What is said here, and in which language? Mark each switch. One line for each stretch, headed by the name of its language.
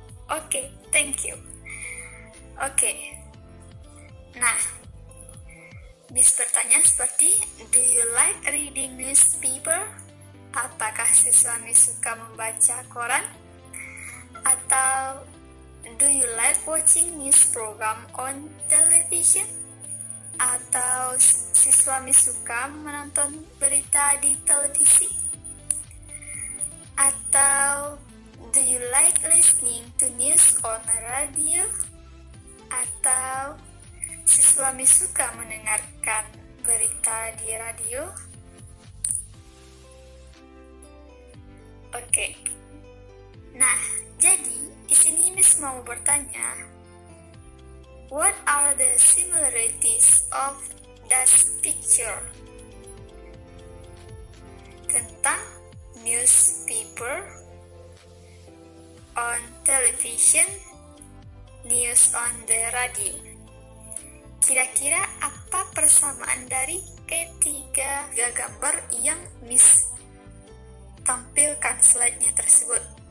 English: Oke, thank you. Oke,
Indonesian: Nah, Miss bertanya seperti,
English: do you like reading newspaper?
Indonesian: Apakah siswa Miss suka membaca koran?
English: Atau do you like watching news program on television?
Indonesian: Atau siswa Miss suka menonton berita di televisi?
English: Atau do you like listening to news on radio?
Indonesian: Atau siswa Miss suka mendengarkan berita di radio? Oke. Nah, jadi di sini Miss mau bertanya,
English: what are the similarities of that picture? Tentang newspaper, on television, news on the radio.
Indonesian: Kira-kira apa persamaan dari ketiga gambar yang Miss tampilkan slide-nya tersebut?